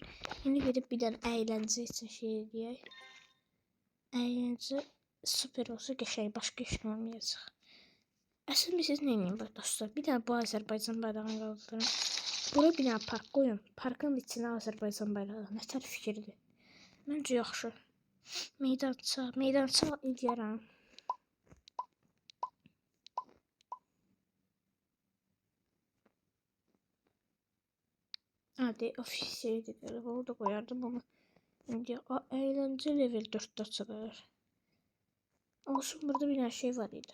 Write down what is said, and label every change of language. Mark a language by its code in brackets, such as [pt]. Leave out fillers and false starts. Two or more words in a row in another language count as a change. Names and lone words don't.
[az] İndi gedib bir dənə əyləncə üçün eləyək. Əyləncə super olsa qəşəng, başqa iş olmayacaq. Əslində siz nə edin dostlar? Bir dənə bu Azərbaycan bayrağını qaldırın. Bura bir dənə park qoyun. Parkın içinə Azərbaycan bayrağı. Nətər fikirdir? Məncə yaxşı. Meydança eləyərəm. [tr] Hadi ofisiydi galiba, orada koyardım ama şimdi eğlence level 4'te açılır. [az] Olsun, burada bir şey var idi.